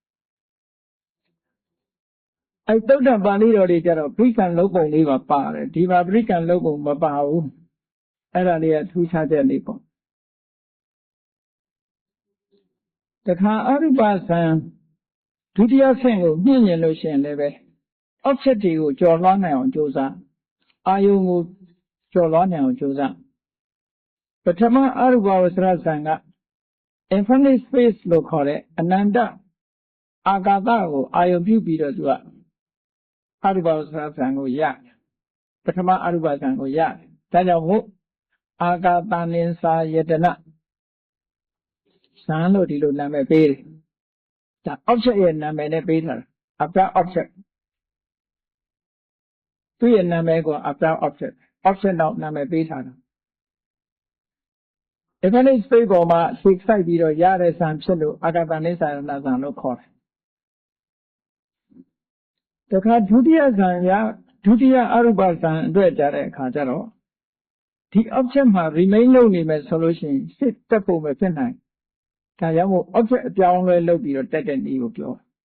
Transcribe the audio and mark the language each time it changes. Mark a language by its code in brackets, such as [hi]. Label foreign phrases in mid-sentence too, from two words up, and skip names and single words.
[my] အဲ့သုတ္တပါဠိတော်တွေကျတော့ပရိက္ခဏလုံးပုံလေးပါပါတယ်ဒီမှာပရိက္ခဏလုံးပုံမပါဘူးအဲ့ဒါလေးကထူးခြားချက်လေးပေါ့တ ခါအရူပဇံဒုတိယဆင့်ကိုမြင့်မြင်လို့ရှိရင်လည်းပဲ object တွေကိုကျော်လွှားနိုင်အောင်ကြိုးစားအာယုံ ကိုကျော်လွှားနိုင်အောင်ကြိုးစားပထမအရူပဝဆရဇံက [en] infinite space [my] လို့ခေါ်တဲ့အနန္တအာကာသကိုအာယုံပြုပြီးတော့သူကအရူပဝဆရဇံကိုရတယ်ပထမအရူပဇံကိုရတယ်ဒါကြောင့်မို့အာကာသနင်္စာယတနာဇံလို့ဒီလိုနာမည်ပေးတယ်ဒါ object ရဲ့နာမည်နဲ့ပေးထားတာ [en] after object [my] သူ့ရဲ့နာမည်က [en] after object object [my] တော့နာမည်ပေးထားတာ [en] infinite space [my] ပေါ်မှာစိတ်ဆိုင်ပြီးတော့ရတဲ့ဇံဖြစ်လို့အာကာသနင်္စာယတနာဇံလို့ခေါ်တယ်တခါဒုတိယဇံရဒုတိယအရူပဇံအတွက်ကြတဲ့အခါကျတော့ဒီ object မှာ remain လုပ်နေမယ်ဆိုလို့ရှိရင်စစ်တက်ဖို့မဖြစ်နိုင်ဒါကြောင့်မို့ object အပြောင်းလဲလုပ်ပြီးတော့တက်တဲ့နည်းကိုပြော